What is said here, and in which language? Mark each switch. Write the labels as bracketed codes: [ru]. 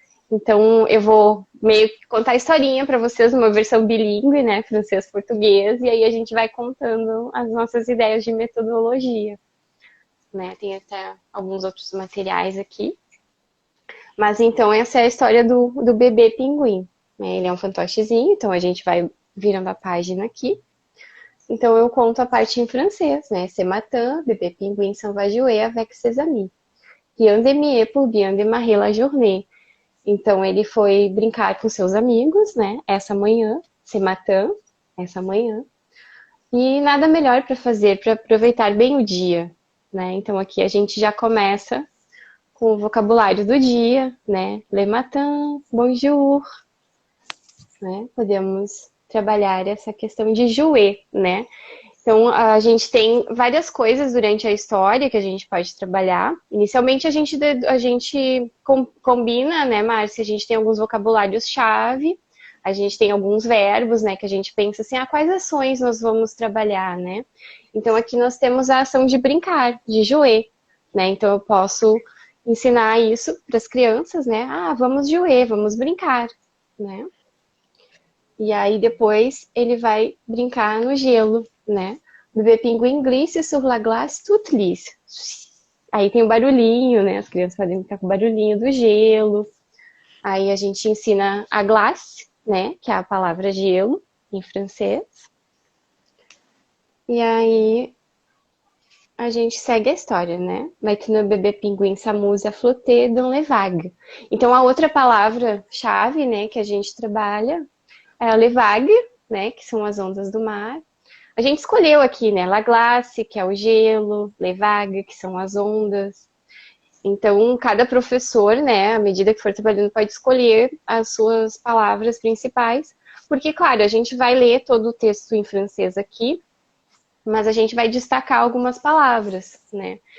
[pt] Então, eu vou meio que contar a historinha para vocês, uma versão bilíngue, né, francês-português, e aí a gente vai contando as nossas ideias de metodologia, né? Tem até alguns outros materiais aqui. Mas então essa é a história do bebê pinguim, né? Ele é um fantochezinho, então a gente vai virando a página aqui. Então eu conto a parte em francês, né? [fr] Ce matin, bébé pinguim s'en va jouer avec ses amis. Rien de mieux pour bien démarrer la journée. [pt] Então ele foi brincar com seus amigos, né? Essa manhã, [fr] ce matin, [pt] essa manhã. E nada melhor para fazer para aproveitar bem o dia, né? Então aqui a gente já começa com o vocabulário do dia, né? [fr] Le matin, bonjour, [pt] né? Podemos trabalhar essa questão de jouer, né? Então, a gente tem várias coisas durante a história que a gente pode trabalhar. Inicialmente, a gente combina, né, Márcia? A gente tem alguns vocabulários-chave, a gente tem alguns verbos, né, que a gente pensa assim, quais ações nós vamos trabalhar, né? Então, aqui nós temos a ação de brincar, de jouer, né? Então, eu posso ensinar isso para as crianças, né? Vamos jouer, vamos brincar, né? E aí depois ele vai brincar no gelo, né? [fr] Bebê pinguim glisse sur la glace toute lisse. [pt] Aí tem o barulhinho, né? As crianças podem brincar com o barulhinho do gelo. Aí a gente ensina a glace, né? Que é a palavra gelo em francês. E aí a gente segue a história, né? [fr] Maintenant bebê pinguim s'amuse à flotter dans les vagues. [pt] Então a outra palavra-chave, né, que a gente trabalha é a les vagues, né, que são as ondas do mar. A gente escolheu aqui, né, la glace, que é o gelo, les vagues, que são as ondas. Então, cada professor, né, à medida que for trabalhando, pode escolher as suas palavras principais, porque, claro, a gente vai ler todo o texto em francês aqui, mas a gente vai destacar algumas palavras, né?